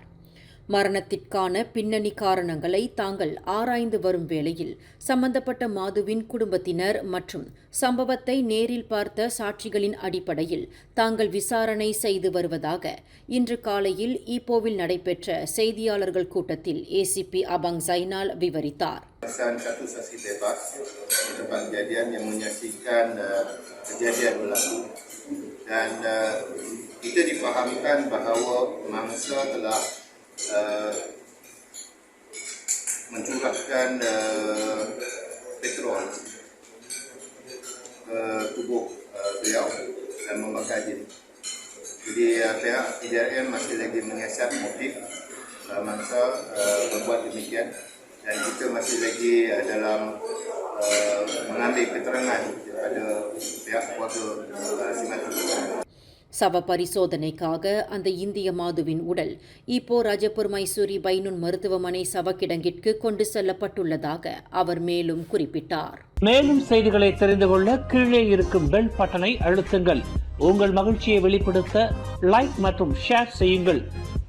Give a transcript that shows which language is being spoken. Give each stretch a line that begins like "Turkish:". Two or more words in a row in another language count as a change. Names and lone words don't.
Tamil: மரணத்திற்கான பின்னணி காரணங்களை தாங்கள் ஆராய்ந்து வரும் வேளையில் சம்பந்தப்பட்ட மாதுவின் குடும்பத்தினர் மற்றும் சம்பவத்தை நேரில் பார்த்த சாட்சிகளின் அடிப்படையில் தாங்கள் விசாரணை செய்து வருவதாக இன்று காலையில் ஈப்போவில் நடைபெற்ற செய்தியாளர்கள் கூட்டத்தில் ACP அபாங் ஜைனால் விவரித்தார்.
Malay: Satu saksi bebas tempat kejadian yang menyaksikan kejadian berlaku dan kita difahamkan bahawa mangsa telah mencurahkan petrol ke tubuh beliau dan membakar diri. Jadi pihak PJRM masih lagi menyiasat motif mangsa membuat demikian dan kita masih lagi dalam mengambil keterangan daripada pihak keluarga si mati.
Tamil: சவ பரிசோதனைக்காக அந்த இந்திய மாதுவின் உடல் இப்போ ராஜபுர் மைசூரி பைனுன் மருத்துவமனை சவக்கிடங்கிற்கு கொண்டு செல்லப்பட்டுள்ளதாக அவர் மேலும் குறிப்பிட்டார். மேலும் செய்திகளை தெரிந்து கொள்ள கீழே இருக்கும்
English: bell button
Tamil: அழுத்துங்கள். உங்கள் மகிழ்ச்சியை வெளிப்படுத்த லைக் மற்றும் ஷேர் செய்யுங்கள்.